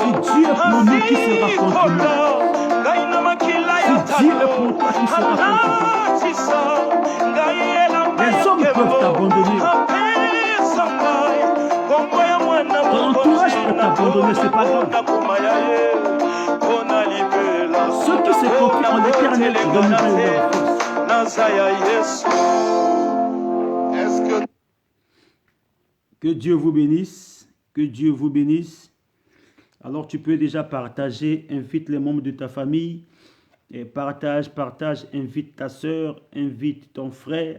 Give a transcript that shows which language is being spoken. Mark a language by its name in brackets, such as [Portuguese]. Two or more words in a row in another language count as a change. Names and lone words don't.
[Lingala] asikolo ngai na makila ya talo anatisa ngai elamba ya kebo apesa ngai kombo ya mwana mokonzi nakoma ya ye mpona libela [French] ceux qui se confient en l'éternel renouvellent leur force. [Lingala] naza ya yesu. [French] Que Dieu vous bénisse, que Dieu vous bénisse. Alors tu peux déjà partager, invite les membres de ta famille, et partage, invite ta soeur, invite ton frère.